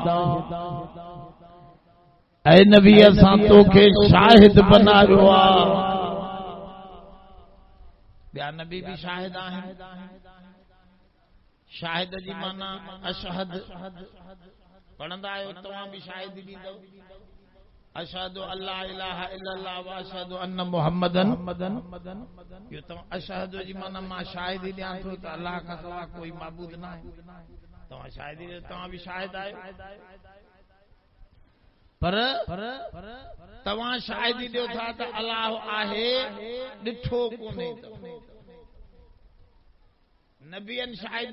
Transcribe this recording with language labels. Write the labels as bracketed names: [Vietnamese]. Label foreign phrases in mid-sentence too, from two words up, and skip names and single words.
[Sindhi] ऐ नबी असां तोखे शाहिद बनायो आहे ॿिया नबी भी शाहिद आहिनि शाहिद जी माना अशहद पढ़ंदा आहियो तव्हां भी शाहिद ॾींदव [Arabic] أشهد أن لا إله إلا الله وأشهد أن محمدا [Sindhi] यो तो अशहदु जी माना मां शाहिदी ॾियां थो त अल्लाह खां सवा कोई माबूद न आहे तव्हां शाहिदी तव्हां भी शाहिद आहियो पर तव्हां शाहिदी ॾियो था त अल्लाह आहे ॾिठो कोन्हे नबियन शाहिदी